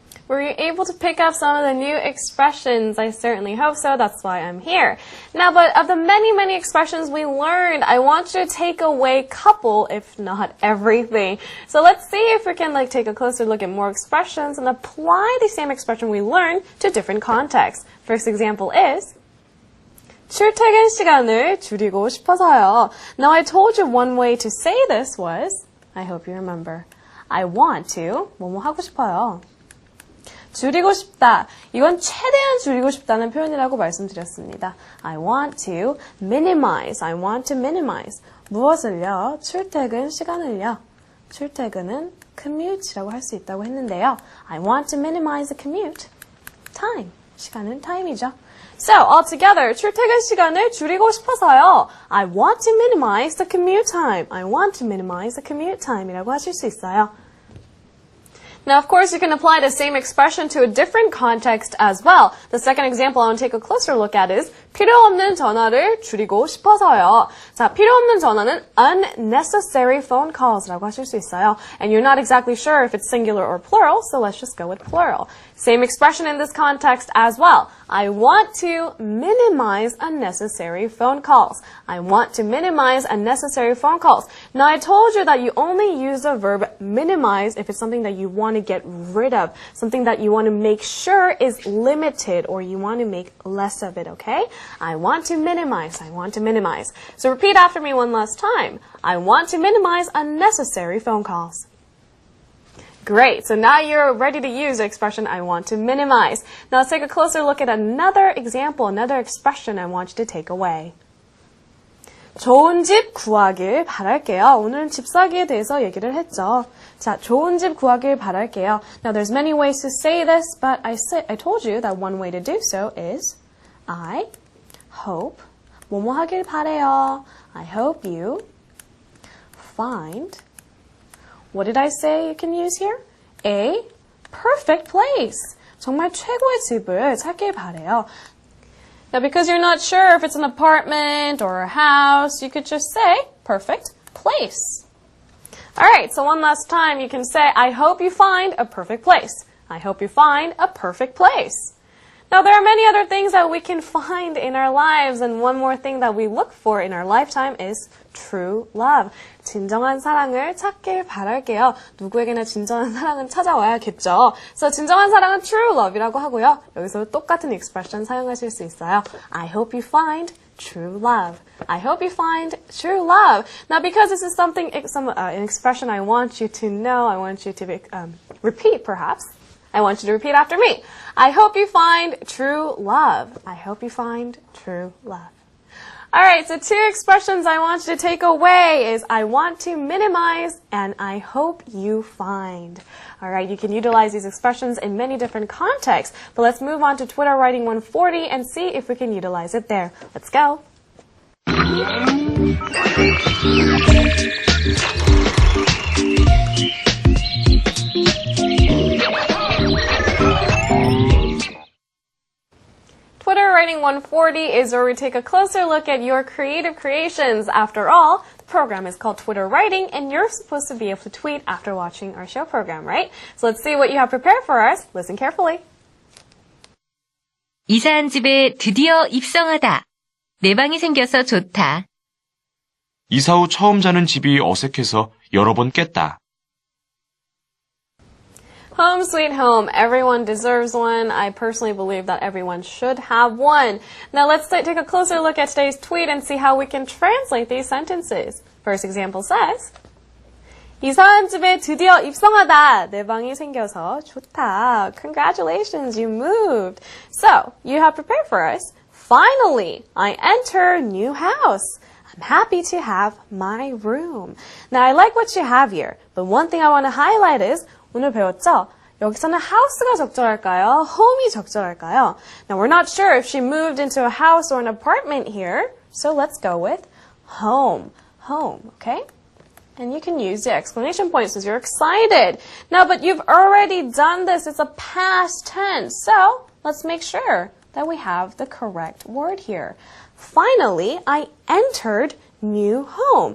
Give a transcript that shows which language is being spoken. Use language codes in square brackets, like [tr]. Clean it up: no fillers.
[en] Were you able to pick up some of the new expressions? I certainly hope so. That's why I'm here. Now, but of the many expressions we learned, I want you to take away a couple, if not everything. So let's see if we can take a closer look at more expressions and apply the same expression we learned to different contexts. First example is [ko] 출퇴근 시간을 줄이고 싶어서요. [en] Now, I told you one way to say this was, I hope you remember, I want to, [ko] 뭐뭐 하고 싶어요. 줄이고 싶다. 이건 최대한 줄이고 싶다는 표현이라고 말씀드렸습니다. [en] I want to minimize. I want to minimize. [ko] 무엇을요? 출퇴근 시간을요. 출퇴근은 commute라고 할 수 있다고 했는데요. [en] I want to minimize the commute. [ko] time. 시간은 time이죠. [en] So, altogether, [ko] 출퇴근 시간을 줄이고 싶어서요. [en] I want to minimize the commute time. I want to minimize the commute time이라고 [ko] 하실 수 있어요. [en] Now, of course, you can apply the same expression to a different context as well. The second example I want to take a closer look at is [ko] 필요 없는 전화를 줄이고 싶어서요. 자, 필요 없는 전화는 [en] unnecessary phone calls [ko] 라고 하실 수 있어요. [en] And you're not exactly sure if it's singular or plural, so let's just go with plural. Same expression in this context as well. I want to minimize unnecessary phone calls. I want to minimize unnecessary phone calls. Now, I told you that you only use the verb minimize if it's something that you want to get rid of, something that you want to make sure is limited or you want to make less of it, okay? I want to minimize. I want to minimize. So repeat after me one last time. I want to minimize unnecessary phone calls. Great. So now you're ready to use the expression I want to minimize. Now let's take a closer look at another example, another expression I want you to take away. [ko] 좋은 집 구하길 바랄게요. 오늘은 집 사기에 대해서 얘기를 했죠. 자, 좋은 집 구하길 바랄게요. [en] Now there's many ways to say this, but I told you that one way to do so is I hope [ko] 뭐뭐 하길 바래요. [en] I hope you find, what did I say you can use here? A perfect place. [ko] 정말 최고의 집을 찾길 바래요. [en] Now, because you're not sure if it's an apartment or a house, you could just say perfect place. All right, so one last time you can say, I hope you find a perfect place. I hope you find a perfect place. Now, there are many other things that we can find in our lives, and one more thing that we look for in our lifetime is true love. [ko] 진정한 사랑을 찾길 바랄게요. 누구에게나 진정한 사랑은 찾아와야겠죠. So, 진정한 사랑은 true love이라고 하고요. 여기서 똑같은 expression 사용하실 수 있어요. [en] I hope you find true love. I hope you find true love. Now, because this is an expression I want you to know, I want you to repeat, perhaps. I want you to repeat after me. I hope you find true love. I hope you find true love. All right, so two expressions I want you to take away is I want to minimize and I hope you find. All right, you can utilize these expressions in many different contexts, but let's move on to Twitter Writing 140 and see if we can utilize it there. Let's go. Twitter Writing 140 is where we take a closer look at your creative creations. After all, the program is called Twitter Writing, and you're supposed to be able to tweet after watching our show program, right? So let's see what you have prepared for us. Listen carefully. [ko] 이사한 집에 드디어 입성하다. 내 방이 생겨서 좋다. 이사 후 처음 자는 집이 어색해서 여러 번 깼다. [en] Home sweet home. Everyone deserves one. I personally believe that everyone should have one. Now let's take a closer look at today's tweet and see how we can translate these sentences. First example says, [ko] 이사한 집에 드디어 입성하다. 내 방이 생겨서 좋다. [en] Congratulations, you moved. So, you have prepared for us. Finally, I enter new house. I'm happy to have my room. Now, I like what you have here, but one thing I want to highlight is [ko] 오늘 배웠죠? 여기서는 house가 적절할까요? home이 적절할까요? [en] Now, we're not sure if she moved into a house or an apartment here, so let's go with home. Home, okay? And you can use the exclamation points as you're excited. Now, but you've already done this. It's a past tense. So, let's make sure that we have the correct word here. Finally, I entered new home.